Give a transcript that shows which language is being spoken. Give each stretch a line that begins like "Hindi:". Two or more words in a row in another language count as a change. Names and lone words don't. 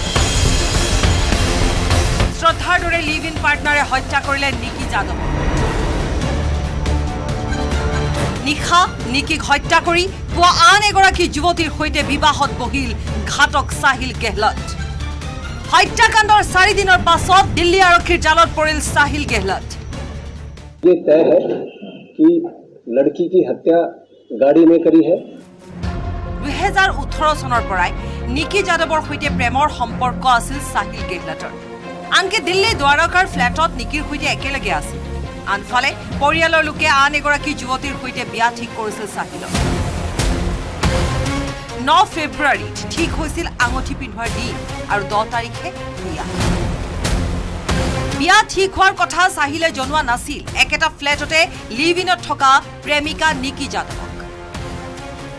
Assamese: শ্ৰদ্ধাৰ দৰে
English: live in partner
Assamese: হত্যা কৰিলে নিক্কি যাদৱ। নিশা নিক্কিক হত্যা কৰি পুৱা আন এগৰাকী যুৱতীৰ সৈতে বিবাহত বহিল ঘাতক সাহিল গেহলত। হত্যাকাণ্ডৰ 4 দিনৰ পাছত দিল্লী আৰক্ষীৰ জালত পৰিল সাহিল গেহলত।
Hindi: ये तय है कि लड़की की हत्या गाड़ी ने करी है।
Assamese: 2018 চনৰ পৰাই নিক্কি যাদৱৰ সৈতে প্ৰেমৰ সম্পৰ্ক আছিল সাহিল গেহলতৰ। আনকি দিল্লী দ্বাৰকাৰ ফ্লেটত নিক্কিৰ সৈতে একেলগে আছিল। আনফালে পৰিয়ালৰ লোকে আন এগৰাকী যুৱতীৰ সৈতে বিয়া ঠিক কৰিছিল সাহিলক। 9 ফেব্ৰুৱাৰীত ঠিক হৈছিল আঙুঠি পিন্ধোৱাৰ দিন, আৰু 10 তাৰিখে বিয়া ঠিক হোৱাৰ কথা সাহিলে জনোৱা নাছিল একেটা ফ্লেটতে
English: live in
Assamese: থকা প্ৰেমিকা নিক্কি যাদৱক।